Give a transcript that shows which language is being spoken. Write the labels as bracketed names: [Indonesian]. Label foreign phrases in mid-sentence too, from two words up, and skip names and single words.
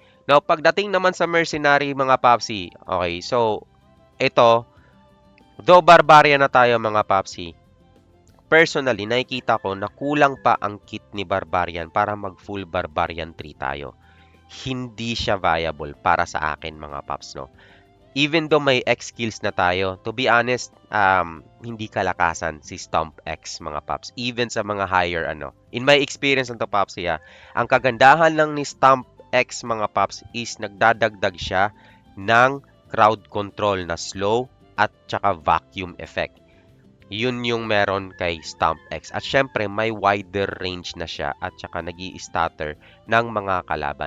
[Filipino] Now, pagdating naman sa Mercenary, mga papsi, okay, so, ito, though Barbarian na tayo, mga papsi, personally, nakikita ko na kulang pa ang kit ni Barbarian para mag-full Barbarian 3 tayo. Hindi siya viable para sa akin, mga paps, no? [English] Even though [Filipino] may X skills na tayo, [English] to be honest, [Filipino] hindi kalakasan si Stomp X, mga paps. Even sa mga higher, [English] In my experience [Filipino] nito, paps, ang kagandahan lang ni Stomp X, mga paps, is nagdadagdag siya ng [English] crowd control [Filipino] na slow at tsaka [English] vacuum effect. [Filipino] Yun yung meron kay Stomp X. At syempre, may [English] wider range [Filipino] na siya at saka nag-i-stutter ng mga kalaban.